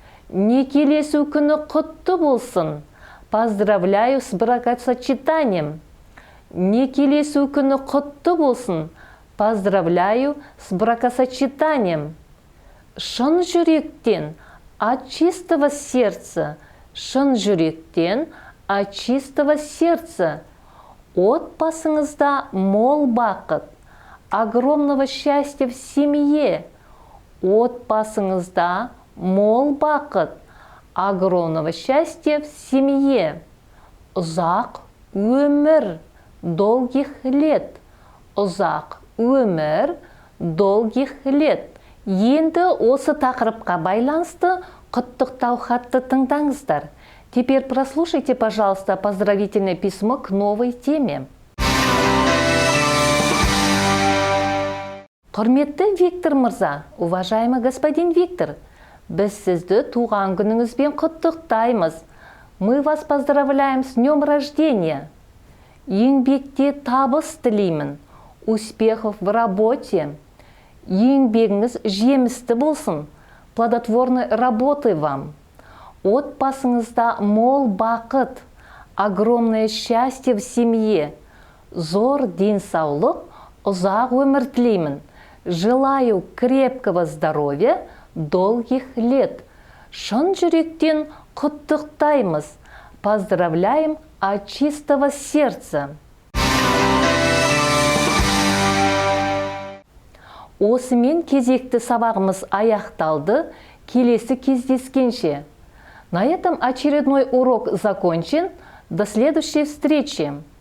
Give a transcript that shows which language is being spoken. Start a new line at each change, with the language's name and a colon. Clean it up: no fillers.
Kazakh: Некелесу күні құтты болсын.
Russian: Поздравляю с бракосочетанием.
Kazakh: Некелесу күні құтты болсын.
Russian: Поздравляю с бракосочетанием.
Kazakh: Шын жүректен,
Russian: от чистого сердца.
Kazakh: Шын жүректен,
Russian: от чистого сердца.
Kazakh: Отбасыңызда мол бақыт,
Russian: огромного счастья в семье.
Kazakh: Отбасыңызда мол бақыт,
Russian: огромного счастья в семье.
Kazakh: Ұзақ өмір,
Russian: долгих лет.
Kazakh: Ұзақ өмір,
Russian: долгих лет.
Kazakh: Енді осы тақырыпқа байланысты құттықтау хатты тыңдаңыздар.
Russian: Теперь прослушайте, пожалуйста, поздравительное письмо к новой теме.
Kazakh: Құрметті Виктор мырза,
Russian: уважаемый господин Виктор,
Kazakh: біз сізді туған күніңізбен құттықтаймыз.
Russian: Мы вас поздравляем с днем рождения.
Kazakh: Еңбекте табыс тілеймін.
Russian: Успехов в работе.
Kazakh: Еңбегіңіз жемісті болсын.
Russian: Плодотворной работы вам.
Kazakh: Отбасыңызда мол бақыт.
Russian: Огромное счастье в семье.
Kazakh: Зор денсаулық, ұзақ өмір тілеймін.
Russian: Желаю крепкого здоровья, долгих лет.
Kazakh: Шын жүректен құттықтаймыз.
Russian: Поздравляем от чистого сердца.
Kazakh: Осымен кезекті сабағымыз аяқталды. Келесі кездескенше.
Russian: На этом очередной урок закончен. До следующей встречи.